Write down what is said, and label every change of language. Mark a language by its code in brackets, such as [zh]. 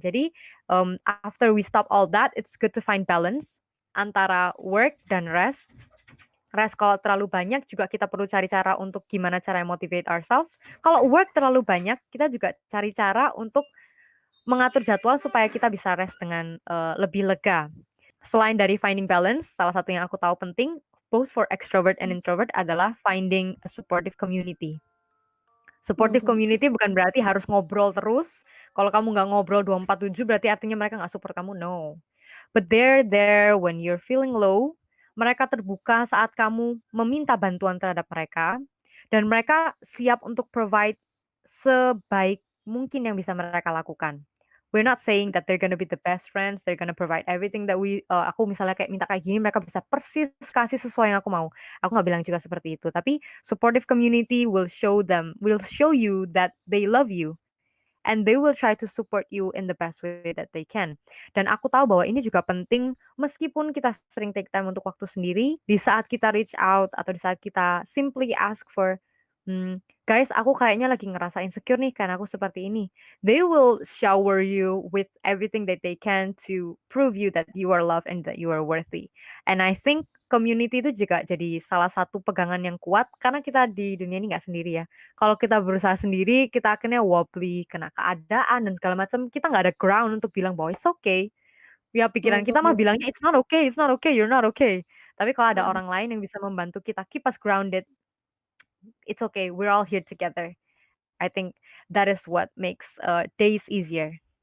[en] Jadi, after we stop all that, it's good to find balance antara work dan rest. [id] Rest kalau terlalu banyak juga kita perlu cari cara untuk gimana cara [en] motivate ourselves. [id] Kalau work terlalu banyak, kita juga cari cara untuk mengatur jadwal supaya kita bisa rest dengan, lebih lega. Selain dari [en] finding balance, [id] salah satu yang aku tahu penting, [en] both for extrovert and introvert adalah finding a supportive community. Supportive mhm, [id] community bukan berarti harus ngobrol terus, kalau kamu nggak ngobrol 24/7 berarti artinya mereka nggak support kamu, no. [en] But they're there when you're feeling low, [id] mereka terbuka saat kamu meminta bantuan terhadap mereka, dan mereka siap untuk provide sebaik mungkin yang bisa mereka lakukan. [en] We're not saying that they're gonna be the best friends, they're gonna provide everything that [id] aku misalnya kayak minta kayak gini, mereka bisa persis kasih sesuai yang aku mau. Aku nggak bilang juga seperti itu, tapi [en] supportive community will show you that they love you and they will try to support you in the best way that they can. [id] Dan aku tahu bahwa ini juga penting meskipun kita sering [en] take time [id] untuk waktu sendiri, di saat kita reach out atau di saat kita [en] simply ask for, [id] "Guys, aku kayaknya lagi ngerasa insecure nih karena aku seperti ini." [en] They will shower you with everything that they can to prove you that you are loved and that you are worthy. And I think [id] community itu juga jadi salah satu pegangan yang kuat karena kita di dunia ini nggak sendiri ya. Kalau kita berusaha sendiri, kita akhirnya wobbly, kena keadaan dan segala macam, kita nggak ada ground untuk bilang bahwa [en] it's okay. [id] Ya pikiran kita mah Mhm, bilangnya [en] it's not okay, you're not okay. [id] Tapi kalau ada orang lain yang bisa membantu kita [en] keep us grounded, it's okay, we're all here together. I think that is what makes days easier